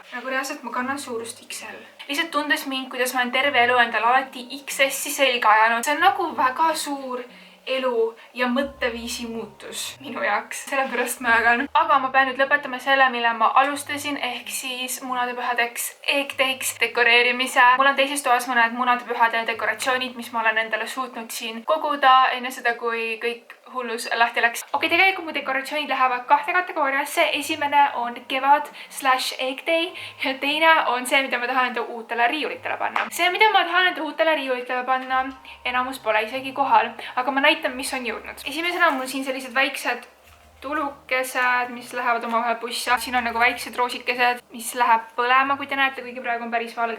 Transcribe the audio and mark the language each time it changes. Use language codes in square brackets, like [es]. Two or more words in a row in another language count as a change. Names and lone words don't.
[et] Nagu reaalselt ma kannan suurust XL. Lihtsalt tundes mind, kuidas ma olen terve elu endal alati XS-i selga ajanud. See on nagu väga suur elu ja mõtteviisi muutus minu jaoks. Sellepärast ma jagan. Aga ma pean nüüd lõpetama selle, mille ma alustasin, ehk siis munadepühadeks egg-days dekoreerimise. Mul on teises toas mõned munadepühade dekoratsioonid, mis ma olen endale suutnud siin koguda enne seda, kui kõik hullus lahti läks. Okei, tegelikult mu dekoratsioonid lähevad 2 kategooriasse. Esimene on kevad/ [en] egg day [et] ja teine on see, mida ma tahan enda uutele riiulitele panna. See, mida ma tahan enda uutele riiulitele panna, enamus pole isegi kohal, aga ma näitan, mis on jõudnud. Esimesena on mul siin sellised väiksed tulukesed, mis lähevad omavahel pussa. Siin on nagu väiksed roosikesed, mis läheb põlema, kui te näete, kuigi praegu on päris valge.